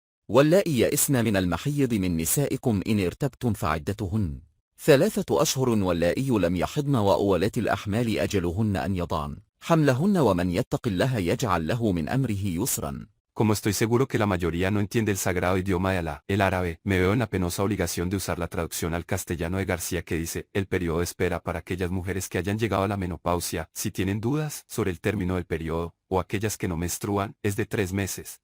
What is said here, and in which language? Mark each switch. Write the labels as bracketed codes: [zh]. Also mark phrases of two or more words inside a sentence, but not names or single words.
[ar] واللائي يئسن من المحيض من نسائكم إن ارتبتم فعدتهن 3 أشهر واللائي لم يحضن وأولات الأحمال أجلهن أن يضعن حملهن ومن يتق الله يجعل له من أمره يسرا. [es] Como estoy seguro que la mayoría no entiende el sagrado idioma de Alá, el árabe, me veo en la penosa obligación de usar la traducción al castellano de García que dice, el periodo de espera para aquellas mujeres que hayan llegado a la menopausia, si tienen dudas sobre el término del periodo, o aquellas que no menstruan, es de 3 meses.